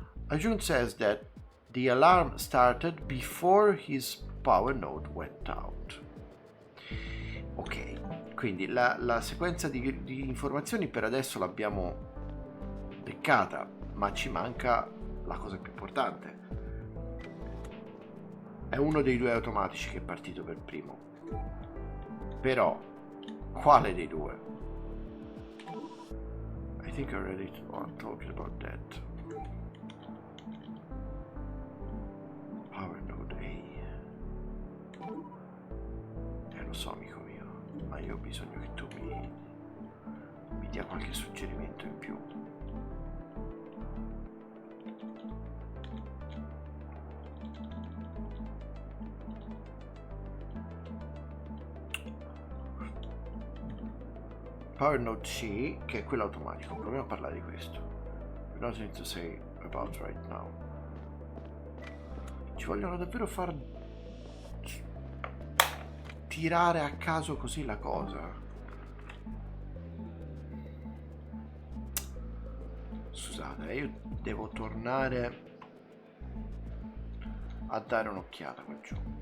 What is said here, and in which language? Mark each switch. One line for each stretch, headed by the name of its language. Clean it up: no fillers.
English: Ajun says that the alarm started before his power node went out.
Italian: Ok, quindi la sequenza di informazioni per adesso l'abbiamo beccata, ma ci manca la cosa più importante. È uno dei 2 automatici che è partito per primo. Però, quale dei 2?
English: I think I already talked about that. Power node A.
Italian: Lo so, amico mio, ma io ho bisogno che tu mi dia qualche suggerimento in più. Power node C, che è quello automatico. Proviamo a parlare di questo.
English: Nothing to say about right now.
Italian: Ci vogliono davvero far tirare a caso così la cosa. Scusate, io devo tornare a dare un'occhiata qua giù.